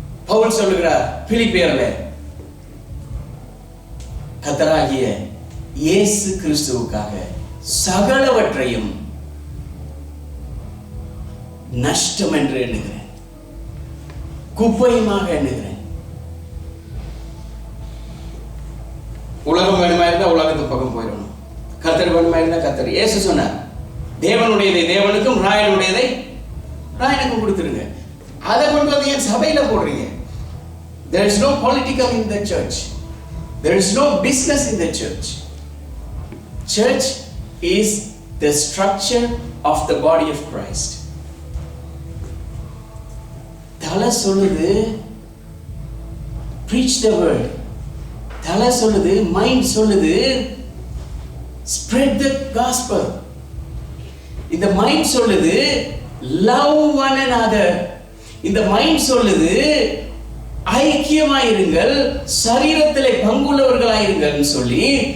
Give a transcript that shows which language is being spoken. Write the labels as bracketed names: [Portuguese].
[Tamil] பவுல் சொல்லுகிறார் பிலிப்பியர்ல, கர்த்தராகிய இயேசு கிறிஸ்துவுக்காக சகலவற்றையும் நஷ்டம் என்று எண்ணுகிறேன், குப்பையுமாக எண்ணுகிறேன். உலகம் வேணுமா இருந்தா உலகத்து பக்கம் போயிடணும், கர்த்தர் வேணுமா இருந்தா கர்த்தர். இயேசு சொன்னார், தேவனுடையதை தேவனுக்கும் ராயனுடையதை ராயனுக்கும் கொடுத்துருங்க. அதை கொண்டு வந்து என் சபையில போடுறீங்க. [English] There is no political in the church. There is no business in the church. Church is the structure of the body of Christ. [Tamil] தலை சொல்லுது [English] preach the word. [Tamil] தலை சொல்லுது, மைண்ட் சொல்லுது [English] spread the gospel. [Tamil] இந்த மைண்ட் சொல்லுது [English] love one another. [Tamil] இந்த mind சொல்லுது ஐக்கியமாயிருங்கள், சரீரத்திலே பங்குள்ளவர்களாயிருங்கள் சொல்லி.